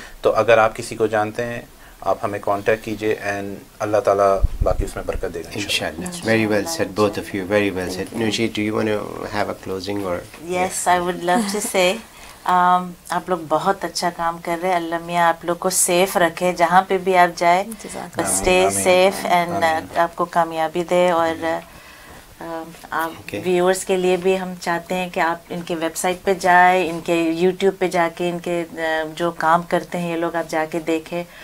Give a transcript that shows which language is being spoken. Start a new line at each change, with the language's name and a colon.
Hindi: तो अगर आप किसी को जानते हैं आप हमें कांटेक्ट कीजिए एंड अल्लाह ताला बाकी उसमें बरकत देगा इंशाल्लाह.
English: Very well said, both of you. Very well said. Nushi, do you want to have a closing or? Yes, I would love to say.
Hindi: आप लोग बहुत अच्छा काम कर रहे हैं. अल्लाह मियाँ आप लोग को सेफ रखे जहाँ पे भी आप जाए.
English: stay safe
Hindi: एंड आपको कामयाबी दे. और आप व्यूअर्स के लिए भी हम चाहते हैं कि आप इनके वेबसाइट पे जाए, इनके यूट्यूब पे जाके इनके जो काम करते हैं ये लोग आप जाके देखें.